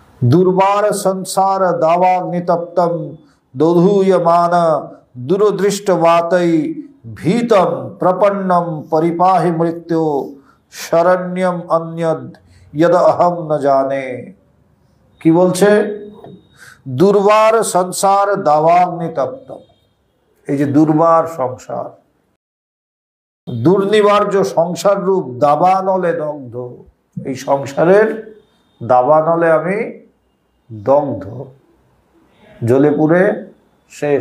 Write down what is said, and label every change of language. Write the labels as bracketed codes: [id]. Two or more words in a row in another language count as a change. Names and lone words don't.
[sa] दुर्वार संसार दावाग्नितप्तं दोधूयमान दूरदृष्टवातै भीतं प्रपन्नं परिपाहि मृत्यो शरण्यम अन्यद यद अहम न जाने। [bn] কি বলছে? দুর্বার সংসার দাবাগ্নিতপ্ত, এই যে দুর্বার সংসার, দুর্নিবার্য সংসার রূপ দাবানলে দগ্ধ, এই সংসারের দাবানলে আমি দগ্ধ, জ্বলে পুড়ে শেষ।